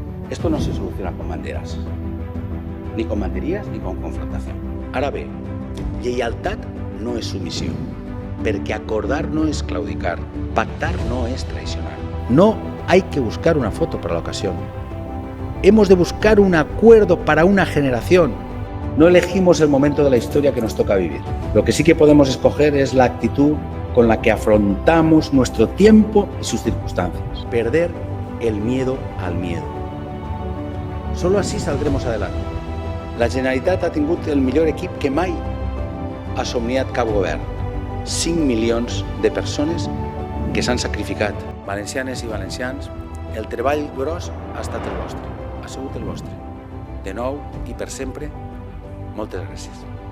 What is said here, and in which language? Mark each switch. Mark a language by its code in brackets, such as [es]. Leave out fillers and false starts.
[es] Esto no se soluciona con banderas, ni con banderías ni con confrontación. [ca] Ara bé, lleialtat no és submissió, perquè acordar no és claudicar, pactar [es] no es traicionar. No hay que buscar una foto para la ocasión. Hemos de buscar un acuerdo para una generación. No elegimos el momento de la historia que nos toca vivir. Lo que sí que podemos escoger es la actitud con la que afrontamos nuestro tiempo y sus circunstancias. Perder el miedo al miedo. Solo así saldremos adelante. [ca] La Generalitat ha tingut el millor equip que mai ha somniat cap govern. 5 milions de persones que s'han sacrificat. Valencianes i valencians, el treball gros ha estat el vostre, ha sigut el vostre. De nou i per sempre, moltes gràcies.